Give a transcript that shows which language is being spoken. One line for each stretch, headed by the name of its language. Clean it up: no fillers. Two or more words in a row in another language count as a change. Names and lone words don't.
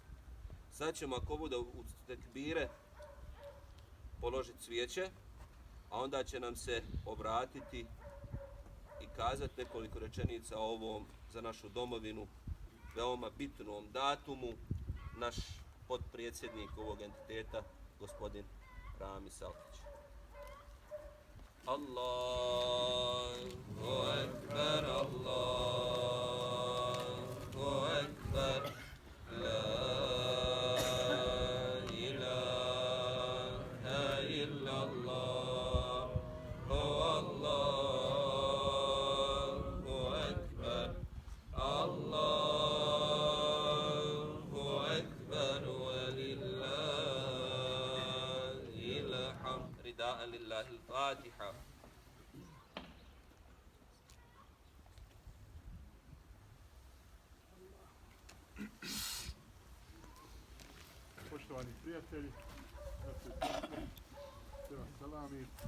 Bosnian: Sad ćemo, ako bude u tekbire, položiti cvijeće, a onda će nam se obratiti i kazati nekoliko rečenica o ovom za našu domovinu veoma bitnom datumu naš potpredsjednik ovog entiteta, gospodin Rami Salkić.
Arabic: الله أكبر، الله أكبر, لا إله إلا الله، الله أكبر، الله أكبر، ولله الحمد. رضاً لله الفاتحة.
Bosnian: Poštovani prijatelji, sve vas salami.